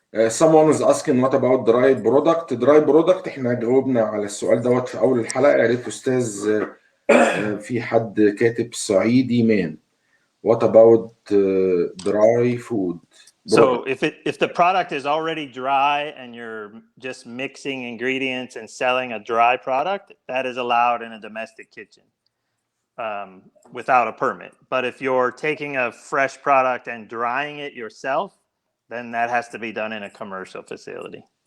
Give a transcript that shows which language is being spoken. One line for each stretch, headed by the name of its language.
English: Someone is asking what about dry product. Dry product
Arabic: احنا جاوبنا على السؤال دوت في اول الحلقه. يا ريت استاذ في حد كاتب صعيدي مان.
English: What about dry food? So if the product is already dry and you're just mixing ingredients and selling a dry product, that is allowed in a domestic kitchen without a permit. But if you're taking a fresh product and drying it yourself, then that has to be done in a commercial facility.